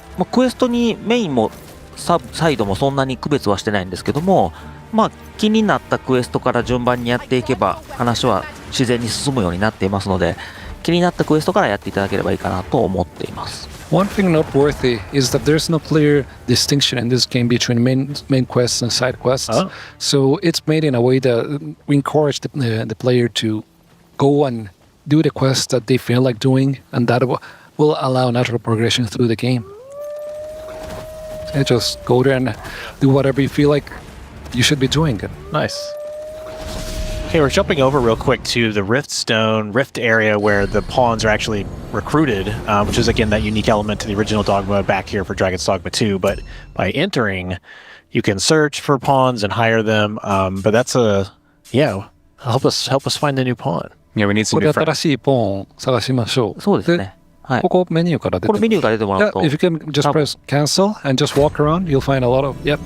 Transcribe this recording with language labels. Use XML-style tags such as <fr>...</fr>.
<ja>クエストにメインもサイドもそんなに区別はしてないんですけども、気になったクエストから順番にやっていけば話は自然に進むようになっていますので、気になったクエストからやっていただければいいかなと思っています。</ja> <en>One thing noteworthy is that there's no clear distinction in this game between main quests and side quests. So it's made in a way that we encourage the player to go and do the quests that they feel like doing, and that will allow natural progression through the game. So just go there and do whatever you feel like you should be doing. Nice. Okay, we're jumping over real quick to the rift area where the pawns are actually recruited, which is again that unique element to the original Dogma back here for Dragon's Dogma 2. But by entering, you can search for pawns and hire them. But that's help us find the new pawn. Yeah, we need some</en> <ja>これ</ja> <en>new friends.</en> <ja>新しいポーンを探しましょう。そうですね。はい。ここメニューから出てこれメニューから出てもらうと、</ja> <en>If you can just press cancel and just walk around, you'll find a lot of</en>